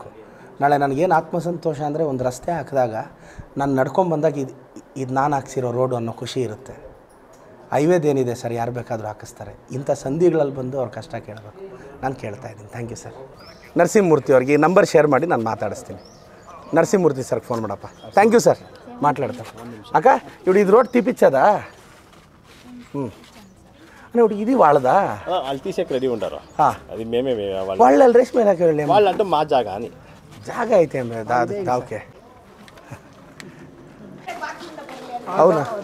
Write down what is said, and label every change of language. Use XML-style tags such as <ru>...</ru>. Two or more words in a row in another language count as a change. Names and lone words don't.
<kn>ನಾಳೆ ನನಗೇನು ಆತ್ಮಸಂತೋಷ ಅಂದರೆ, ಒಂದು ರಸ್ತೆ ಹಾಕಿದಾಗ ನಾನು ನಡ್ಕೊಂಬಂದಾಗ ಇದು ನಾನು ಹಾಕ್ಸಿರೋ ರೋಡು ಅನ್ನೋ ಖುಷಿ ಇರುತ್ತೆ. ಹೈವೇದೇನಿದೆ ಸರ್, ಯಾರು ಬೇಕಾದರೂ ಹಾಕಿಸ್ತಾರೆ. ಇಂಥ ಸಂಧಿಗಳಲ್ಲಿ ಬಂದು ಅವ್ರ ಕಷ್ಟ ಕೇಳಬೇಕು. ನಾನು ಕೇಳ್ತಾ ಇದ್ದೀನಿ.</kn> <en>thank you sir.</en> <kn>ನರಸಿಂಹಮೂರ್ತಿ ಅವ್ರಿಗೆ ಈ ನಂಬರ್ ಶೇರ್ ಮಾಡಿ ನಾನು ಮಾತಾಡಿಸ್ತೀನಿ. ನರಸಿಂಹಮೂರ್ತಿ ಸರ್ಗೆ ಫೋನ್ ಮಾಡಪ್ಪ.</kn> <en>thank you sir.</en> <te>మాట్లాడతాం అక్క. ఇప్పుడు ఇది రోడ్ తీపిచ్చదా? అని ఇప్పుడు ఇది వాళ్ళదా? వాళ్ళు తీసేకి రెడీ ఉంటారు. అది మేమే వాళ్ళు రేస్ మీద వాళ్ళు అంటే మా జాగా అని. జాగా అయితే ఓకే. అవునా?</te>